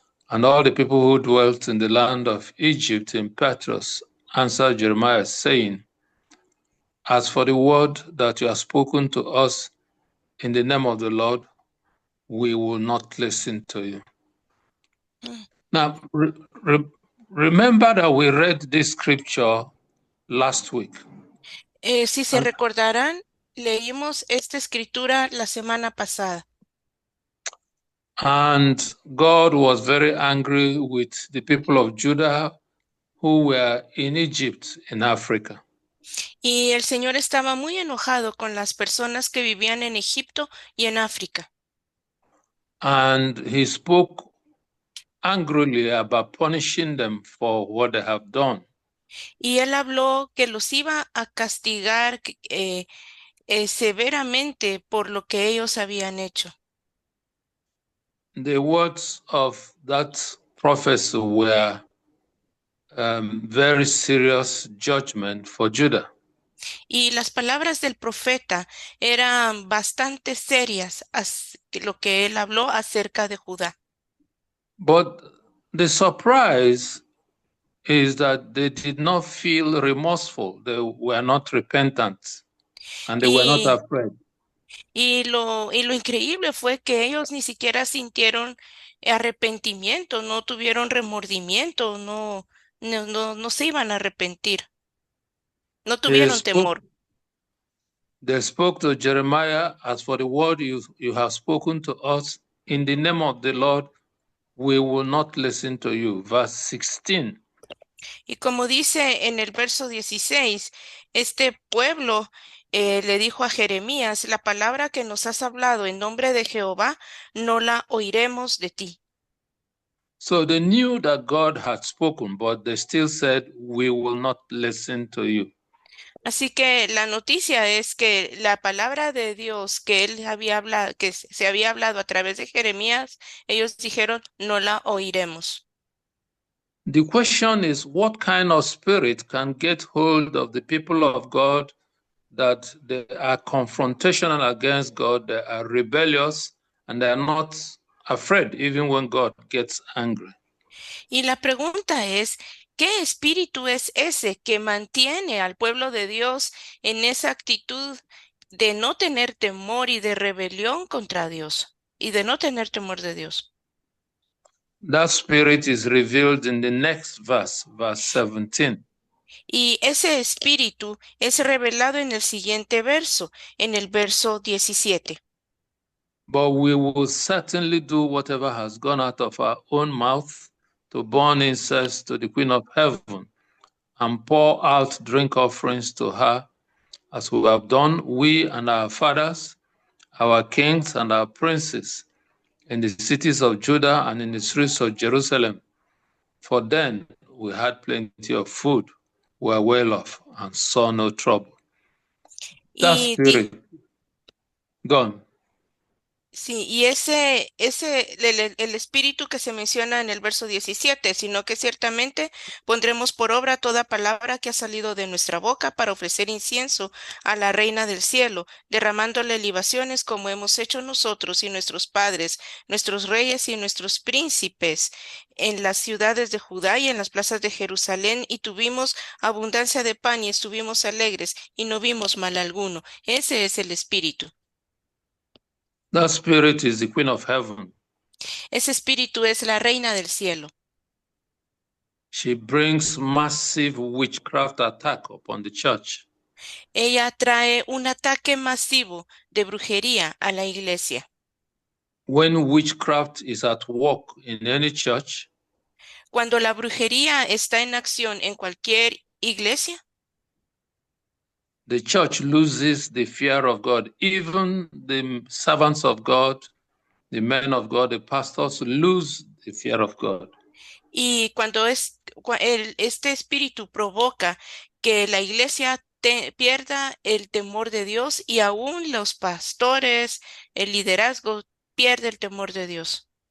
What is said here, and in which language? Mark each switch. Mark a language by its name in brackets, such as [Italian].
[English] And all the people who dwelt in the land of Egypt in Patros answered Jeremiah, saying, As for the word that you have spoken to us in the name of the Lord, we will not listen to you. Now, remember that we read this scripture last week. [Spanish] Si se recordarán, leímos esta escritura la semana pasada. [English] And God was very angry with the people of Judah who were in Egypt in Africa. [Spanish] Y el Señor estaba muy enojado con las personas que vivían en Egipto y en África. [English] And he spoke angrily about punishing them for what they have done. [Spanish] Y él habló que los iba a castigar severamente por lo que ellos habían hecho. [English] The words of that prophecy were very serious judgment for Judah. [Spanish] Y las palabras del profeta eran bastante serias, lo que él habló acerca de Judá. [English] But the surprise is that they did not feel remorseful. They were not repentant, and they were not afraid. [Spanish] Y lo increíble fue que ellos ni siquiera sintieron arrepentimiento, no tuvieron remordimiento, no se iban a arrepentir, no tuvieron temor. [English] They spoke to Jeremiah, as for the word you have spoken to us in the name of the Lord, we will not listen to you. Verse 16. [Spanish] Y como dice en el verso 16, este pueblo le dijo a Jeremías, la palabra que nos has hablado en nombre de Jehová, no la oiremos de ti. [English] So they knew that God had spoken, but they still said, we will not listen to you. [Spanish] Así que la noticia es que la palabra de Dios que él había hablado, que se había hablado a través de Jeremías, ellos dijeron, no la oiremos. [English] The question is, what kind of spirit can get hold of the people of God that they are confrontational against God, they are rebellious, and they are not afraid even when God gets angry? [Spanish] Y la pregunta es, ¿qué espíritu es ese que mantiene al pueblo de Dios en esa actitud de no tener temor y de rebelión contra Dios y de no tener temor de Dios? [English] That spirit is revealed in the next verse, verse 17. [Spanish] Y ese espíritu es revelado en el siguiente verso, en el verso 17. [English] But we will certainly do whatever has gone out of our own mouth to burn incense to the Queen of Heaven and pour out drink offerings to her, as we have done, we and our fathers, our kings and our princes, in the cities of Judah and in the streets of Jerusalem. For then we had plenty of food, were well off, and saw no trouble. That spirit, gone. [Spanish] Sí, y el espíritu que se menciona en el verso 17, sino que ciertamente pondremos por obra toda palabra que ha salido de nuestra boca para ofrecer incienso a la Reina del cielo, derramándole libaciones como hemos hecho nosotros y nuestros padres, nuestros reyes y nuestros príncipes en las ciudades de Judá y en las plazas de Jerusalén, y tuvimos abundancia de pan y estuvimos alegres y no vimos mal alguno. Ese es el espíritu. [English] That spirit is the Queen of Heaven. [Spanish] Ese espíritu es la Reina del cielo. [English] She brings massive witchcraft attack upon the church. [Spanish] Ella trae un ataque masivo de brujería a la iglesia. [English] When witchcraft is at work in any church, [Spanish] cuando la brujería está en acción en cualquier iglesia, [English] the church loses the fear of God. Even the servants of God, the men of God, the pastors lose the fear of God. [Spanish] Y cuando este espíritu provoca que la iglesia pierda el temor de Dios, y aún los pastores, el liderazgo pierde el temor de Dios.